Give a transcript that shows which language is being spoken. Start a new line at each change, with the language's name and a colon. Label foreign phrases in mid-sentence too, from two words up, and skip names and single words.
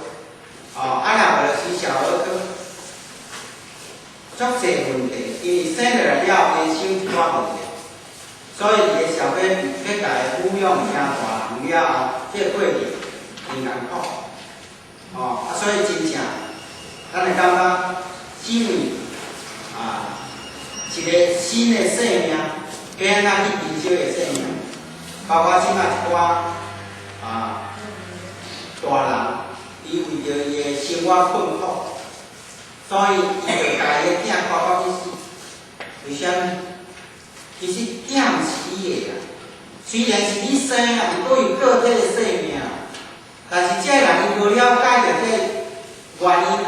Min Nan Chinese: 若无就是小儿科，足侪问题，因为生落来了，会生一寡问题，所以伊个小 baby 要家己抚养大人了后，这个过程真艰苦，所以真正，咱会感觉，因为一个新的生命，要安怎去珍惜个生命，包括即摆一寡大人。伊为着伊的生活困苦，所以伊就家己的囝看到去死。为啥物？其实囝毋是伊的啦，虽然是你生啊，毋过有个体的生命，但是这个人伊无了解着这个原因啊。